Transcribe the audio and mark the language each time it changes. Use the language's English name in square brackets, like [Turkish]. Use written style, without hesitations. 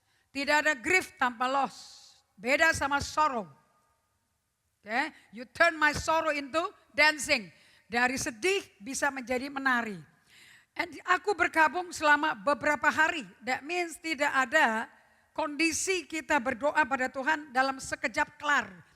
[Indonesian] Tidak ada grief tanpa loss. Beda sama sorrow. Okay? [English] You turn my sorrow into dancing. [Indonesian] Dari sedih bisa menjadi menari. And aku berkabung selama beberapa hari. [English] That means [Indonesian] tidak ada kondisi kita berdoa pada Tuhan dalam sekejap kelar.